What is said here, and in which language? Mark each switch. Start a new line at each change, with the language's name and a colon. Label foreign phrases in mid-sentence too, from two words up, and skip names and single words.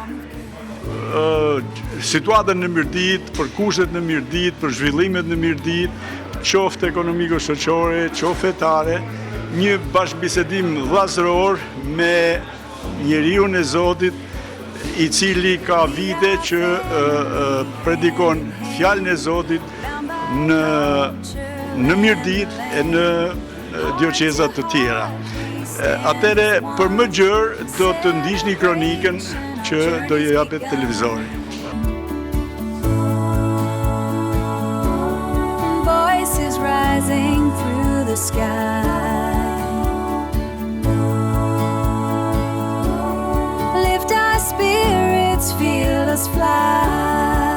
Albanian: situatën në Mirdit, për kushtet në Mirdit, për zhvillimet në Mirdit, qoftë ekonomiko-shoqore, qoftë fetare, një bashkëbisedim vllazëror me njeriun e Zotit, i cili ka vite që predikon fjalën e Zotit në Mirdit e në dioqezat të tjera. Atëre, për më gjërë, do të ndiqni kronikën që do ju japet televizori.
English: Voices rising through the sky. Lift our spirits, feel us fly.